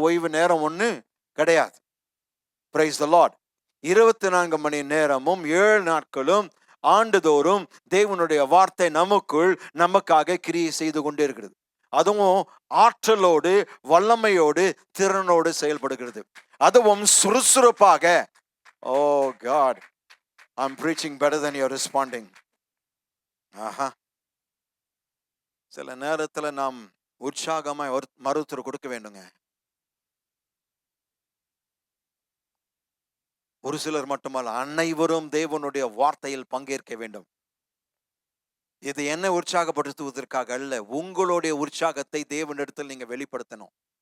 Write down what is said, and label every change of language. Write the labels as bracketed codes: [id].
[ta] ஓய்வு நேரம் ஒன்று கிடையாது. [en] Praise the Lord. [ta] 24 மணி நேரமும் 7 நாட்களும் ஆண்டுதோறும் தேவனுடைய வார்த்தை நமக்காக கிரியை செய்து கொண்டே இருக்கிறது. அதுவும் ஆற்றலோடு வல்லமையோடு திறனோடு செயல்படுகிறது. அதுவும் சுறுசுறுப்பாக. [en] Oh God, I'm preaching better than you're responding. [ta] ஆஹா. சில நேரத்துல நாம் உற்சாகமாய் மருத்துவர் கொடுக்க வேண்டுங்க. ஒரு சிலர் மட்டுமல்ல, அனைவரும் தேவனுடைய வார்த்தையில் பங்கேற்க வேண்டும். இது என்ன உற்சாகப்படுத்துவதற்காக அல்ல, உங்களுடைய உற்சாகத்தை தேவனிடத்தில் நீங்க வெளிப்படுத்தணும்.